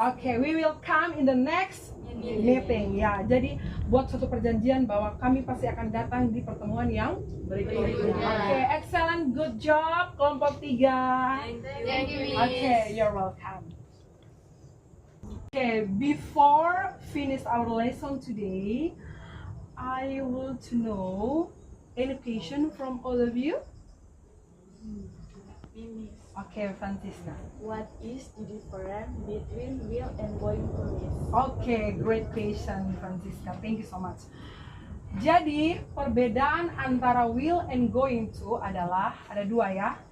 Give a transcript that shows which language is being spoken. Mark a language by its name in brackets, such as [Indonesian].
[English] Okay, we will come in the next meeting. [Indonesian] Ya, jadi buat suatu perjanjian bahwa kami pasti akan datang di pertemuan yang berikutnya. [English] Oke, excellent, good job, [Indonesian] kelompok 3. [English] Thank you, Miss. Okay, you're welcome. Okay, before finish our lesson today, I want to know Any question from all of you? Miss, Okay, Francisca. what is the difference between will and going to, Miss? Okay, great question, Francisca. Thank you so much. [Indonesian] Jadi, perbedaan antara will and going to adalah ada dua ya.